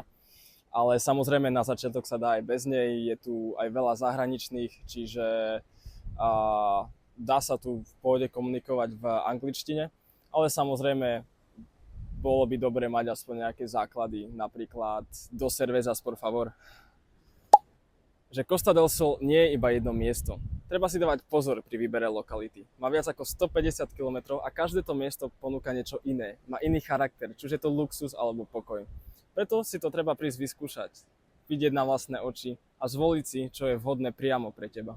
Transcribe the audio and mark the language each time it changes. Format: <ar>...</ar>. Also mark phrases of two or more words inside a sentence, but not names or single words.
<sk>Ale samozrejme na začiatok sa dá aj bez nej, je tu aj veľa zahraničných, čiže dá sa tu v pohode komunikovať v angličtine, ale samozrejme bolo by dobre mať aspoň nejaké základy, napríklad</sk> <es>dos cervezas por favor.</es> <sk>Že Costa del Sol nie je iba jedno miesto. Treba si dávať pozor pri výbere lokality. Má viac ako 150 km a každé to miesto ponúka niečo iné. Má iný charakter, či už je to luxus alebo pokoj. Preto si to treba prísť vyskúšať, vidieť na vlastné oči a zvoliť si, čo je vhodné priamo pre teba.</sk>